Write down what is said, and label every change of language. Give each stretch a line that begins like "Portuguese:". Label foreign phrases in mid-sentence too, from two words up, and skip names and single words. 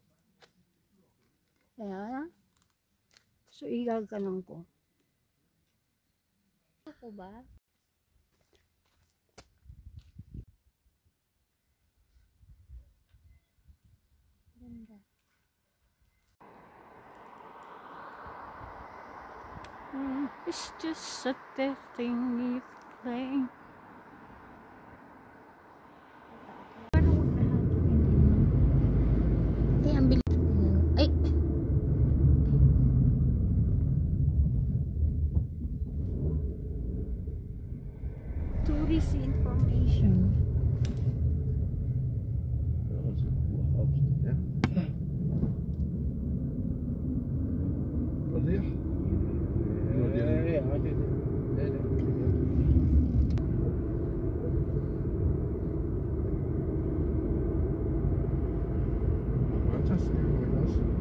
Filipino: Kaya, so igaganon ko. Ano po ba? Ganda.
English: It's just a thing you play.
Filipino: Ay, ang bilis. Ay!
English: Tourist information.
Danish: Ja. Var det der? Ja, det er det. Fantastisk, ikke også?